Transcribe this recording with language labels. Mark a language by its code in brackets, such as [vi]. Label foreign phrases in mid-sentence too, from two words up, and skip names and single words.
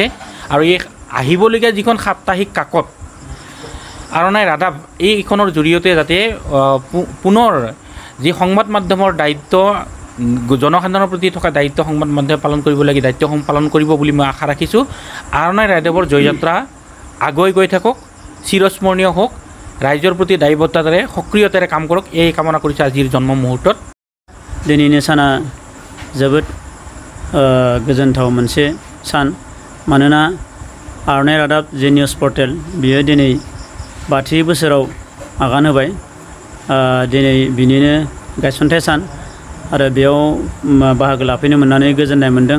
[as] আৰু এই আহিবলগীয়া যিখন সাপ্তাহিক কাকত আৰণাই ৰাদাব এইখনৰ জৰিয়তে যাতে পুনৰ যি সংবাদ মাধ্যমৰ দায়িত্ব, জনসাধাৰণৰ প্ৰতি থকা দায়িত্ব সংবাদ মাধ্যমে পালন কৰিবলগীয়া দায়িত্বসমূহ পালন কৰিব বুলি মই আশা ৰাখিছোঁ। আৰণাই ৰাদাবৰ জয়যাত্ৰা আগুৱাই গৈ থাকক, চিৰস্মৰণীয় হওক, রাইজর প্রতি দায়বদ্ধতারে সক্রিয়তারে কাম করুক এই কামনা করেছে আজির জন্ম মুহূর্তত। [brx] दिनैनि साना जोबोद गोजोनथाव मोनसे सान मानोना आर'नाइ रादाब जे [en] news portal [brx] बियो दिनै 30 बोसोराव आगान होबाय। दिनै बिनिनो गायसनथाय सान आरो बेयाव बाहागो लाफैनो मोननानै गोजोननाय मोनदों।